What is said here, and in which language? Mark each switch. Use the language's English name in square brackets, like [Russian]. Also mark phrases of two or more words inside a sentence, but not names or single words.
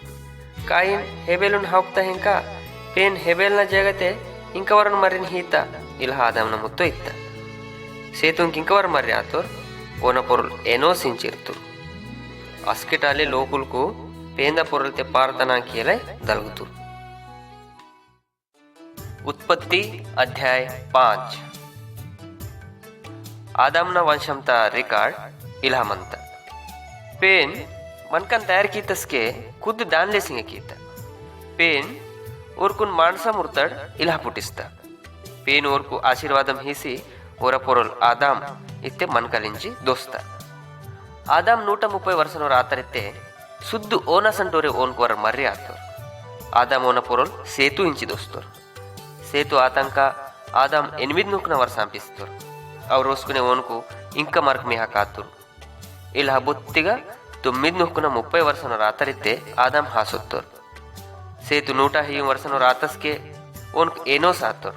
[Gondi] కాయిన్ హెబెలున్ హౌక్తా ఇంకా పేన్ హెబెల్న జగతే ఇంకవరను మరిని హీత ఇలా ఆదాంన ముత్తో ఇత్త సేతుంకి ఇంకవర మరి ఆతోర్ ఓన పొరలు ఎనోసించిర్తురు. అస్కిటాలే లోకులకు పేంద పొరలతే పారతనాకియలై దలుగుతురు. उत्पत्ति अध्याय 5. आदामना वंशमता रिकॉर्ड इला म्हणता. पेन मनकन तयार कीतसके खुद दानले सिंह कीता. पेन ओरकुन माणसा मुर्तड इला पुटिस्ता. पेन ओरकु आशीर्वादम हिसी ओर पोरल आदाम इत्ते मनकलिंची दोस्ता. आदाम 130 ವರ್ಷನವರ ಆತರಿತ್ತೆ ಸುದ್ದು ಓನ ಸಂಟೋರೆ ಓನ್ಕೋರ ಮರ್ರಿ ಆತೋರ್. ಆದಾಮ್ ಓನ ಪೊರಲ್ ಸೇತು ಇಂಚಿ ದೋಸ್ತೋರ್. సేతు ఆతంక ఆదాం 8 వర సంపిస్తారు. అవి రోసుకునే ఓనుకు ఇంకా మరకు మీ కాతురు. ఇలా బొత్తిగా 9 ವರ್ಷన రాతరితే ఆదాం హాసొత్తారు. సేతు 110 ವರ್ಷన రాతస్కే ఓనుకు ఏనోస్ ఆతోర్.